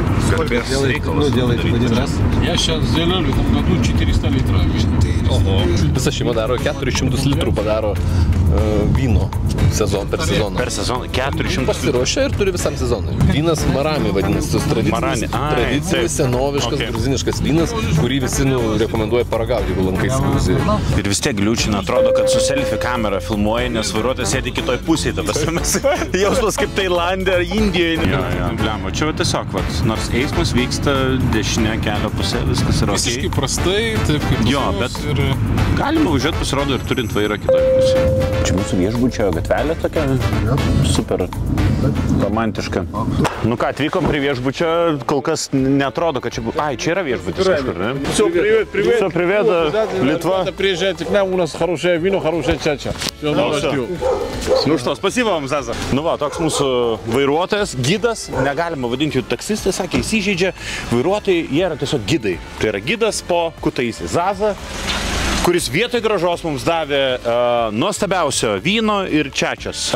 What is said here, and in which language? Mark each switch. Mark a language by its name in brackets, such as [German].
[Russian] Сколько делаете в один раз? Я сейчас сделаю в этом году 400 литров. [Lithuanian] Visa šeima daro 400 litrų padaro vyno per sezoną. Per sezoną 400 Pasiruošia ir turi visam sezonui. Vynas Marami vadinasi, tradicinis, senoviškas, gruziniškas vynas, kurį visi rekomenduoja paragauti, jeigu lankaisi Gruzijoje. Ir vis tiek gliučina, atrodo, kad su selfie kamera filmuoji, nes vairuotojas sėdi kitoj pusėje, ta prasme, jausmas kaip Tailandė ar Indijoje. Jo, blemo, čia tiesiog tiesiog, vat, nors eismas vyksta dešinė kelio pusė, viskas yra visiškai prastai, taip kaip jo, bet galima važiuoti, pasirodo, ir turint vairą kitoj pusė. Čia mūsų viešbučio gatvelė tokia, super romantiška. Nu ką, atvykom prie viešbučio, kol kas neatrodo, kad čia buvo... Ai, čia yra viešbutis kažkur, ne? [Russian] Все, привет. Все, привет, Литва. Приезжайте к нам, у нас хорошее вино, хорошая чача. Все, Nu što, spasiba vam, Zaza. [Lithuanian] Nu va, toks mūsų vairuotojas, gidas, negalima vadinti jų taksistai, sakė, įsižeidžia. Vairuotojai, jie yra tiesiog gidai. Tai yra gidas po Kutaisį. Zaza, kuris vietoj gražos mums davė nuostabiausio vyno ir čačias.